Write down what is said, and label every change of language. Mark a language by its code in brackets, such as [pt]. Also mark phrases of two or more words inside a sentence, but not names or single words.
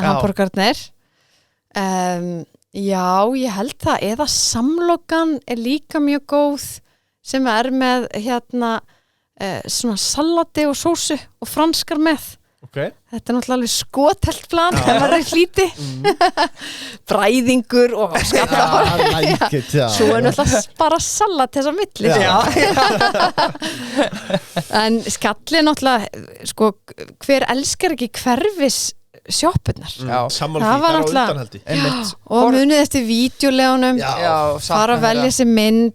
[is] hamborgarnir. Já, ég held það. Eða samlokan er líka mjög góð sem er með hérna svona salati og sósu og franskar með. Ok. Þetta er náttúrulega alveg skotelt plan ef maður er hlíti. Bræðingur og skalla. [en] I like it, [is] já. Svo er náttúrulega bara salat þess að milli. Já. En skalli er náttúrulega, sko, hver elskar ekki hverfis sjoppunar? Já. Sammála Það því, var það er á náttúrulega- undanhaldi. Einmitt. Og munið eftir vídeolegunum, Já. Já, fara að velja sér mynd.